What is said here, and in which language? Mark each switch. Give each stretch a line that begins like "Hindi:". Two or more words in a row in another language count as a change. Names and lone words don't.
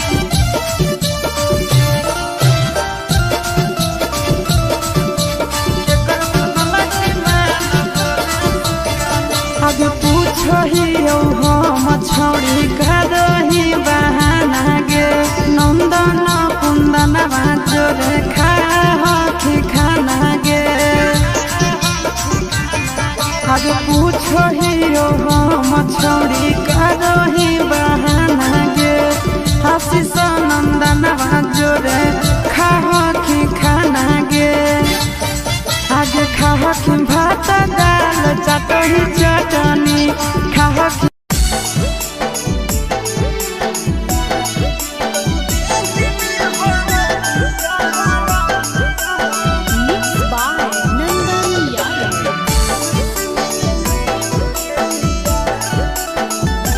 Magahi: आगे पूछो ही हम छौड़ी करही बहाना गे नंदन कुंदन जोरे खाही खाना गे। आगे पूछो ही हम छौड़ी करही बहाना गे आशीष नंदन जोरे खाही खाना गे। आगे खाही भात दाल चटनी चटनी खाही
English: Mixed by Nandan Yadav.